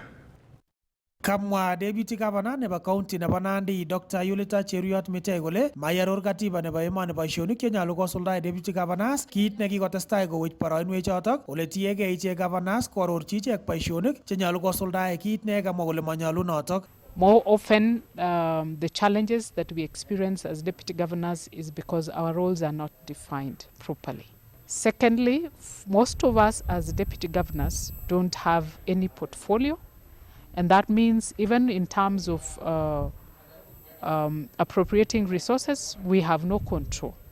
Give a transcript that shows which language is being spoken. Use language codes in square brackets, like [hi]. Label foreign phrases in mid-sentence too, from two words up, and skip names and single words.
[kln] Kamwa [en] Deputy Governor [kln] nebo County nebo Nandi Dr. Yolita Cheruyot Mitei kole mayaror katiba nebo emoni boisionik chenyolu kosuldae [en] Deputy Governors [kln] kit nekikotestai kowech boroinwek chotok ole tiegei ichek governors koarorchi ichek boisionik chenyolu kosuldae kit nekamwa kole manyolu notok. [en] More often, the challenges that we experience as deputy governors is because our roles are not defined properly. Secondly, most of us as deputy governors don't have any portfolio. And that means even in terms of appropriating resources, we have no control.